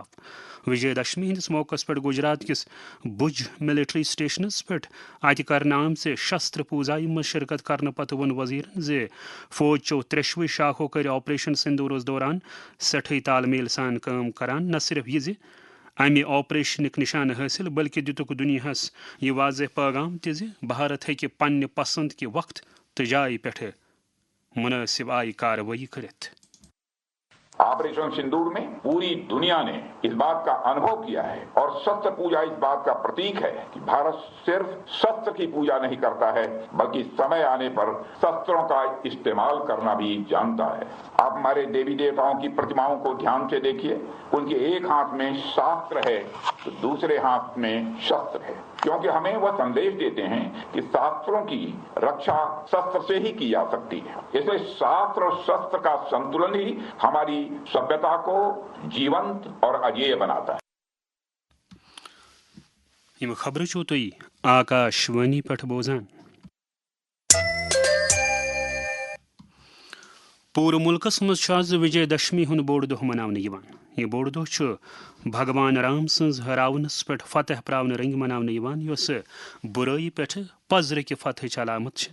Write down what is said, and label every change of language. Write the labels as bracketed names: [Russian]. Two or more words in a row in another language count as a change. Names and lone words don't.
[Kashmiri] وجے دشمی ہندس موقعس پٮ۪ٹھ گجرات کِس بھُج ملٹری سٹیشنس پٮ۪ٹھ اتہِ کرنہٕ آمژِ شستر پوٗزایہِ منٛز شرکت کرنہٕ پتہٕ ووٚن وزیرن زِ فوج چو 3 شاخو کٔرۍ آپریشن سندورس دوران سٮ۪ٹھٕے تال میل سان کٲم کران. نہ صرف یہِ زِ امہِ آپریشنٕکۍ نشانہٕ حٲصِل بلکہِ دِتُکھ دُنیاہس یہِ واضح پیغام تہِ زِ بھارت ہیٚکہِ پننہِ پسند کہِ وقت تہٕ جایہِ پٮ۪ٹھٕ منٲسب آیہِ کاروٲیی کٔرِتھ. [Hindi] ऑपरेशन सिंदूर में पूरी दुनिया ने इस बात का अनुभव किया है और शस्त्र पूजा इस बात का प्रतीक है कि भारत सिर्फ शस्त्र की पूजा नहीं करता है बल्कि समय आने पर शस्त्रों का इस्तेमाल करना भी जानता है. आप हमारे देवी देवताओं की प्रतिमाओं को ध्यान से देखिए. उनके एक हाथ में शास्त्र है तो दूसरे हाथ में शस्त्र है, क्योंकि हमें वह संदेश देते हैं कि शास्त्रों की रक्षा शस्त्र से ही की जा सकती है. इसलिए शास्त्र और शस्त्र का संतुलन ही हमारी सभ्यता को जीवंत और अजेय बनाता है. [Kashmiri] یِم خبرٕ چھِو تُہۍ آکاشوانی پٮ۪ٹھ بوزان. پوٗرٕ مُلکس منٛز چھُ آز وجے دشمی ہُنٛد بوٚڑ دۄہ مناونہٕ یِوان. یہِ بوٚڑ دۄہ چھُ بھگوان رام سٕنٛز راونس پٮ۪ٹھ فتح پراونہٕ رنٛگۍ مناونہٕ یِوان یۄسہٕ بُرٲیی پٮ۪ٹھٕ پزرٕکہِ فتحٕچ علامت چھِ.